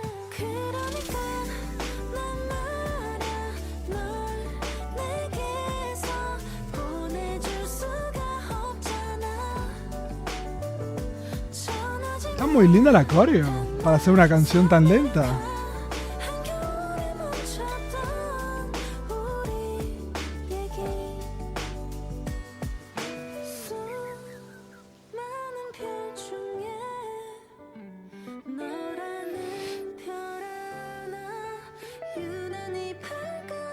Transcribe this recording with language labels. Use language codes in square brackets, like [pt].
[ko] 그러니까 난 말야 널 내게서 보내줄 수가 없잖아. 전하지 [es] Está muy linda la coreo para hacer una canción tan lenta. [ko] 한겨울에 멈췄던 우리 얘기. 수많은 별 중에 너라는 별 하나 유난히 밝아.